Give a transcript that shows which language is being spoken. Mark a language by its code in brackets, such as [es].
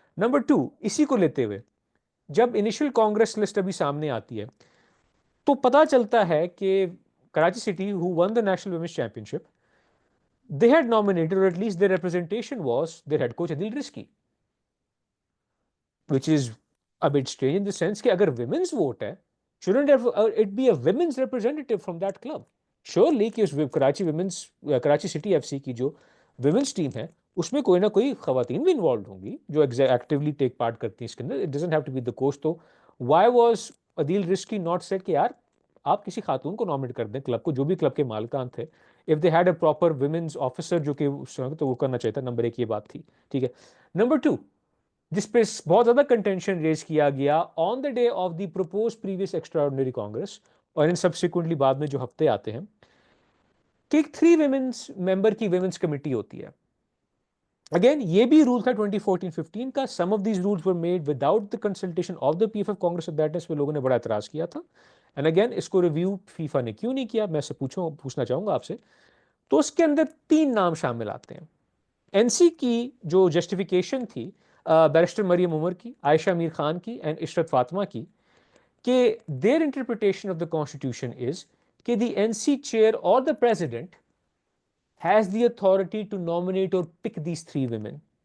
[ur] Number 2، اسی کو لیتے ہوئے جب انیشل کانگریس لسٹ ابھی سامنے آتی ہے تو پتا چلتا ہے کہ [en] Karachi city who won the national women's championship, they had nominated, or at least their representation was their head coach Adil Rizki, which is a bit strange in the sense [ur] کہ اگر [en] women's vote ہے shouldn't it be a women's representative from that club? [ur] Surely کہ اس Karachi city F C کی جو women's team ہے اس میں کوئی نہ کوئی خواتین بھی انوالوڈ ہوں گی جو ایکٹیولی ٹیک پارٹ کرتی ہیں اس کے اندر. [en] It doesn't have to be the coach. [ur] تو [en] why was Adil Rizki not said [ur] کہ یار آپ کسی خاتون کو نامنیٹ کر دیں کلب کو، جو بھی کلب کے مالکان تھے. [en] If they had a proper women's officer [ur] جو کہ تو وہ کرنا چاہیے تھا. نمبر ایک یہ بات تھی. ٹھیک ہے. نمبر 2، جس پہ بہت زیادہ کنٹینشن ریز کیا گیا آن the day of the propose previous extra ordinary Congress اور ان سبسیکوئنٹلی بعد میں جو ہفتے آتے ہیں، کہ 3 ویمنس ممبر کی ویمنس کمیٹی ہوتی ہے. اگین یہ بھی رول تھا 2014-15 کا. [en] Some of these rules were made without the consultation of the P F F congress. [ur] اس پہ لوگوں نے بڑا اعتراض کیا تھا. اینڈ اگین اس کو ریویو فیفا نے کیوں نہیں کیا، میں سے پوچھنا چاہوں گا آپ سے. تو اس کے اندر 3 نام شامل آتے ہیں. این سی کی جو جسٹیفیکیشن تھی بیرسٹر مریم عمر کی، عائشہ میر خان کی اینڈ عشرت فاطمہ کی، کہ [en] their interpretation of the constitution is [ur] کہ [en] the NC chair or the president has the authority to nominate or pick these 3 women.